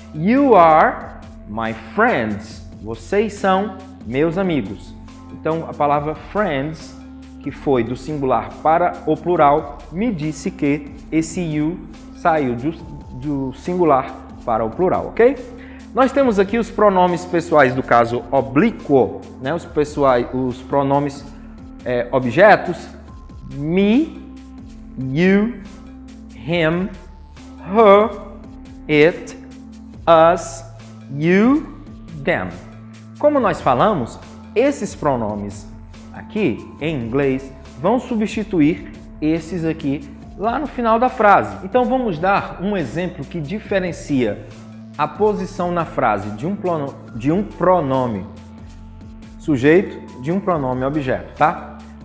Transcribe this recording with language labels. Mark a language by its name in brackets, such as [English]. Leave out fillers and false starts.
[English] You are my friends. [Portuguese] Vocês são meus amigos. Então, a palavra friends, que foi do singular para o plural, me disse que esse you saiu do singular para o plural, ok? Nós temos aqui os pronomes pessoais do caso oblíquo, né? Os pronomes objetos, [English] me, you, him, her, it, us, you, them. [Portuguese] Como nós falamos, esses pronomes aqui, em inglês, vão substituir esses aqui lá no final da frase. Então vamos dar um exemplo que diferencia a posição na frase de um pronome sujeito de um pronome objeto, tá?